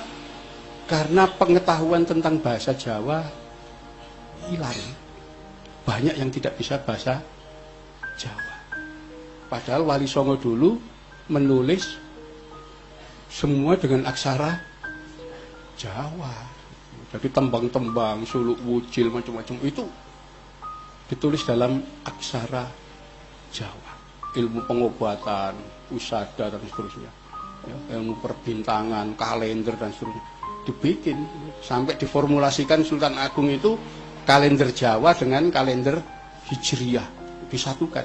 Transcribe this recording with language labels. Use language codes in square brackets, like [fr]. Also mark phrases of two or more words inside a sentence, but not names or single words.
[id] Karena pengetahuan tentang bahasa Jawa hilang. Banyak yang tidak bisa bahasa Jawa. Padahal Wali Songo dulu menulis semua dengan aksara Jawa. Jadi tembang-tembang, suluk wujil, macam-macam itu ditulis dalam aksara Jawa. Ilmu pengobatan, usada dan seterusnya. Ya, ilmu perbintangan, kalender dan seterusnya. Dibikin sampai diformulasikan Sultan Agung itu kalender Jawa dengan kalender Hijriyah disatukan.